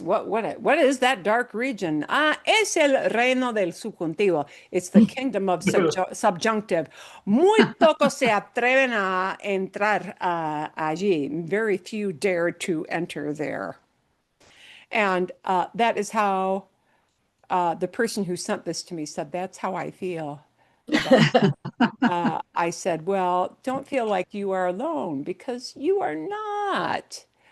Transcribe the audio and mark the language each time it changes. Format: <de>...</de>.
<en>What is that dark region?</en> <es>Es el reino del subjuntivo.</es> <en>It's the kingdom of subjunctive.</en> <es>Muy pocos se atreven a entrar allí.</es> <en>Very few dare to enter there. And that is how the person who sent this to me said, that's how I feel about I said, well, don't feel like you are alone because you are not.</en>